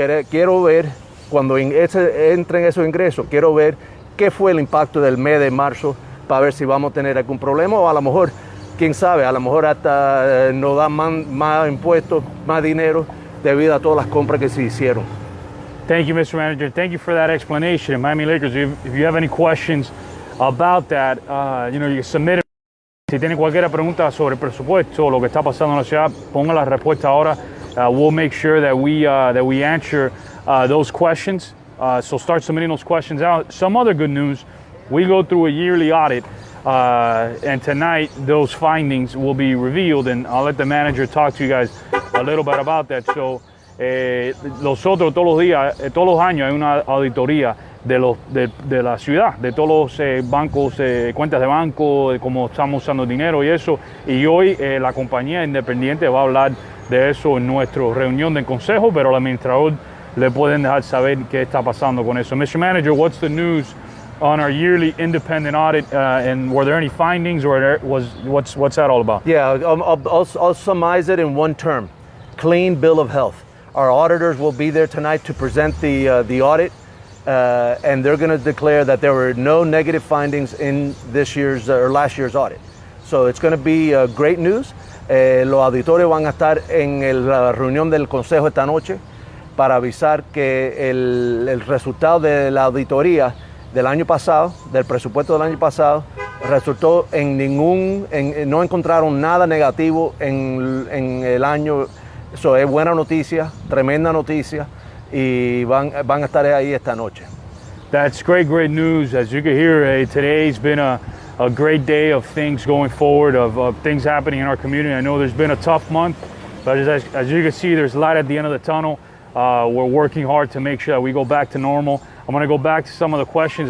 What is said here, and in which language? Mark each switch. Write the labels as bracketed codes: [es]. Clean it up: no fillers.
[es] Quiero ver, cuando entren esos ingresos, quiero ver qué fue el impacto del mes de marzo para ver si vamos a tener algún problema, o a lo mejor, quién sabe, a lo mejor hasta nos dan más impuestos, más dinero debido a todas las compras que se hicieron. [en] Thank you, Mr. Manager. Thank you for that explanation. And Miami Lakers, if you have any questions about that, you can submit it. [es] Si tienen cualquier pregunta sobre el presupuesto o lo que está pasando en la ciudad, pongan la respuesta ahora. [en] We'll make sure that we answer those questions. So start submitting those questions out. Some other good news, we go through a yearly audit, and tonight those findings will be revealed, and I'll let the manager talk to you guys a little bit about that. [es] So nosotros todos los días, todos los años hay una auditoría de la ciudad, de todos los bancos, cuentas de banco, de cómo estamos usando el dinero y eso. Y hoy la compañía independiente va a hablar de eso en nuestra reunión de consejo, pero al administrador le pueden dejar saber qué está pasando con eso. [en] Mr. Manager, what's the news on our yearly independent audit, and were there any findings, or what's that all about? Yeah, I'll summarize it in one term: clean bill of health. Our auditors will be there tonight to present the audit, and they're going to declare that there were no negative findings in this year's or last year's audit. So it's going to be great news. [es] Los auditores van a estar en la reunión del consejo esta noche para avisar que el resultado de la auditoría del año pasado, del presupuesto del año pasado, resultó no encontraron nada negativo en el año. Eso es buena noticia, tremenda noticia, y van a estar ahí esta noche. [en] That's great news. As you can hear, today's been a great day of things going forward, of things happening in our community. I know there's been a tough month, but as you can see, there's light at the end of the tunnel. We're working hard to make sure that we go back to normal. I'm going to go back to some of the questions.